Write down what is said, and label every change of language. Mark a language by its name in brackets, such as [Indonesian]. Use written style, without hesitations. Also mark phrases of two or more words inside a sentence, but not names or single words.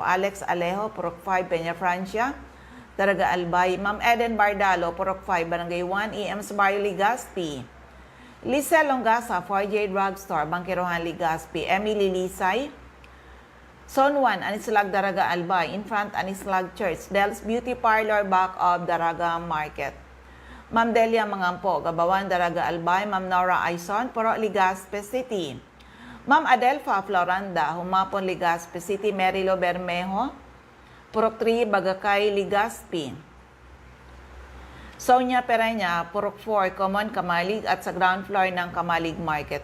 [English] Alex Alejo, Purok 5, Peña Francia, Daraga, Albay. Ma'am Eden Bardalo, Purok 5, Barangay 1, EMS Barrio, Legazpi. Lisa Longasa, 4J Drugstore, Bangkirohan, Legazpi. Emily Lisay, Son 1, Anislag, Daraga, Albay. In front, Anislag Church. Del's Beauty Parlor, back of Daraga Market. Ma'am Delia Mangampo, Gabawan, Daraga, Albay. Ma'am Nora Aison, Purok, Legazpi City. Ma'am Adelfa Floranda, Humapon, Legazpi City. Merilo Bermejo, Purok 3, Bagakay, Legazpi. Sonia Pereña, Purok 4, Common, Kamalig, [Filipino] at sa [English] ground floor ng Kamalig Market.